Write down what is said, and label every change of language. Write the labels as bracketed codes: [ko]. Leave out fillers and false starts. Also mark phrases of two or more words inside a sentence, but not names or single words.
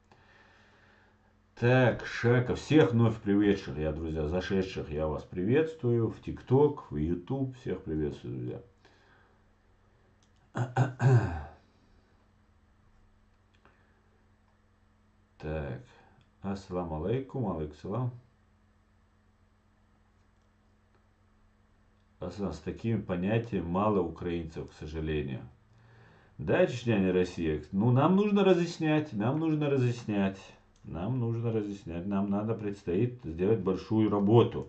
[ru] Так, Шаков, всех вновь приведших, друзья, зашедших, я вас приветствую. В ТикТок, в YouTube, всех приветствую, друзья. Так. [ar] السلام عليكم عليكم. [ru] С таким понятием мало украинцев, к сожалению. Да, Чечня не Россия. Ну, нам нужно разъяснять, нам нужно разъяснять. Нам нужно разъяснять, нам надо предстоит сделать большую работу.